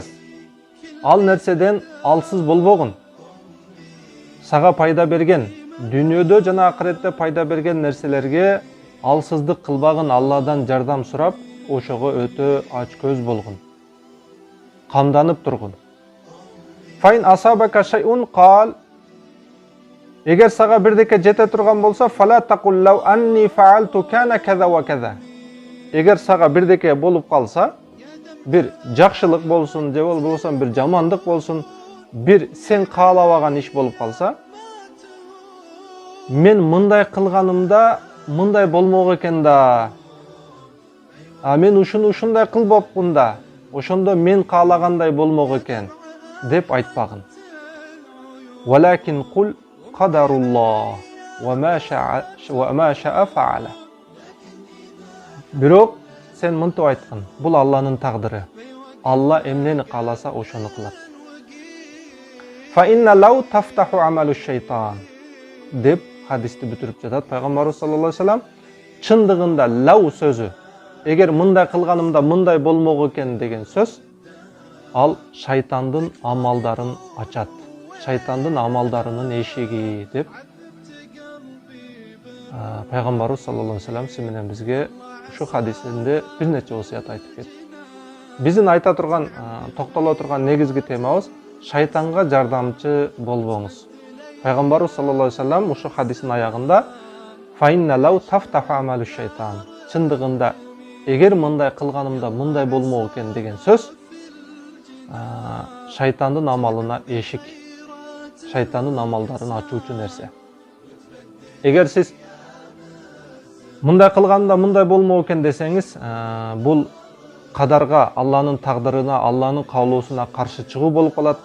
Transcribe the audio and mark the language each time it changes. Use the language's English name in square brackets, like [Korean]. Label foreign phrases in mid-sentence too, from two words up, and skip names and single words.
[Kyrgyz] Ал нерседен алсыз болбогун. Сага пайда берген, дүйнөдө жана акыретте пайда берген нерселерге алсыздык кылбагын, Алладан жардам сурап, ошого өтө ачкөз болгун. Камданып тургун. [Arabic] فإن أصابك شيء فقل. [Kyrgyz] Эгер сага бирдеке жете турган болсо, [Arabic] فلا تقل لو أني فعلت كان كذا وكذا. [Kyrgyz] Эгер сага бирдеке болуп калса, бир жакшылык болсун, же болбосо бир жамандык болсун, бир сен каалабаган иш болуп калса, мен мындай кылганымда мындай болмок экен да. Мен ушундай кылбапмын да. Ошондо мен каалагандай болмок экен деп айтпагын. [Arabic] ولكن قل قدر الله وما شاء فعل. [Kyrgyz] Бирок сен мынтип айткын, бул Алланын тагдыры. Алла эмнени кааласа ошону кылат. [Arabic] فإن لو تفتح عمل الشيطان [Kyrgyz] деп хадисти бүтүрүп жатат Пайгамбарыбыз [Arabic] صلى الله عليه وسلم. [Kyrgyz] Чындыгында лау сөзү, эгер мындай кылганымда мындай болмок экен деген сөз, ал шайтандын амалдарын ачат. Шайтандын амалдарынын эшиги деп Пайгамбарыбыз [Arabic] صلى الله عليه وسلم [Kyrgyz] сиз менен бизге ушу хадисинде бир нече осуят айтып кетти. Биздин айта турган, токтоло турган негизги темабыз шайтанга жардамчы болбоңуз. Пайгамбарыбыз [Arabic] صلى الله عليه وسلم [Kyrgyz] ушу хадистин аягында [Arabic] فإن لو تفتح عمل الشيطان. [Kyrgyz] Чындыгында эгер мындай кылганымда мындай болмок экен деген сөз шайтандын амалына эшик. Шайтандын амалдарын ачуучу нерсе. Эгер сиз мындай кылганда мындай болмок экен десеңиз, бул кадарга, Алланын тагдырына, Алланын каалоосуна каршы чыгуу болуп калат.